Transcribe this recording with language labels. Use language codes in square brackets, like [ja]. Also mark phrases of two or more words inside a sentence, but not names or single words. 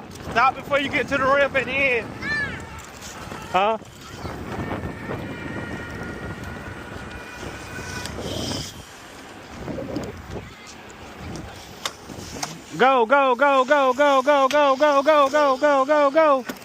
[en] Stop before you get to the ramp at the end. Huh? Go, go, go, go, go, go, go, go, go, go, go, go, go.